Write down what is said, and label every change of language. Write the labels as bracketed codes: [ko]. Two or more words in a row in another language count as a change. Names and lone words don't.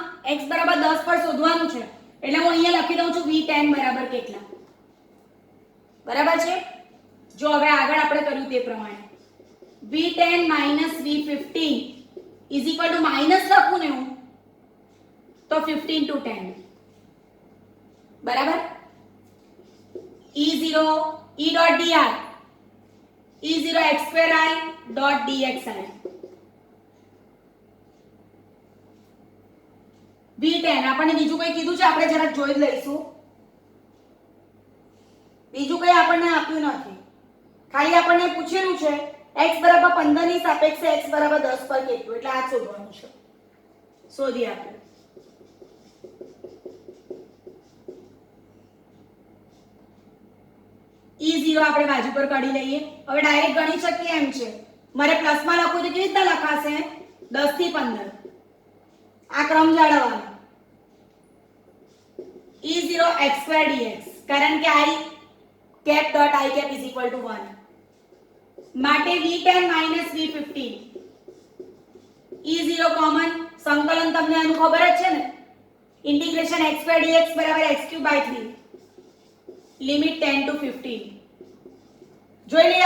[gu] x બરાબર 10 પર શોધવાનું છે એટલે હું અહીંયા લખી દઉં છું v10 બરાબર કેટલા બરાબર છે જો હવે આગળ આપણે કર્યું તે પ્રમાણે v10 v15 [en] is equal to minus [gu] લખું ને હું તો 15 to 10 બરાબર [en] e0 e dot dr e0 x square I dot dxi v10 [gu] આપણને બીજું કઈ કીધું છે આપણે જરા જોઈ લઈશું બીજું કઈ આપણને આપ્યું નથી ખાલી આપણને પૂછેલું છે x બરાબર 15 ની સાપેક્ષે x બરાબર 10 પર કેટલું એટલે આ શોધવાનું છે શોધી આપણે e0 આપણે બાજુ પર કાઢી લઈએ હવે ડાયરેક્ટ ગણી શકીએ એમ છે મારે પ્લસ માં લખવું તો કેવી રીતે લખાશે 10 થી 15 આ ક્રમ જાળવવાનો [en] e0 x square dx [gu] કારણ કે [en] I cap dot I cap is equal to 1 [gu] માટે v10 v15 e0 કોમન સંકલન તમને આનું ખબર જ છે ને ઇન્ટિગ્રેશન [en] x square dx [gu] બરાબર [en] x cube by 3 [gu] લિમિટ [en] 10 to 15 [gu] જોઈ લઈએ